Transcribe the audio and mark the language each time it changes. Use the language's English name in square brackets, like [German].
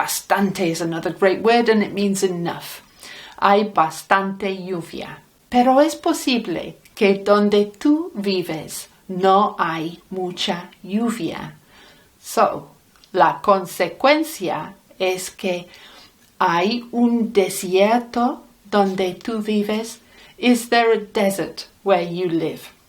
[English] Bastante is another great word and it means enough. [Spanish] Hay bastante lluvia. Pero es posible que donde tú vives no hay mucha lluvia. So, la consecuencia es que hay un desierto donde tú vives. [English] Is there a desert where you live?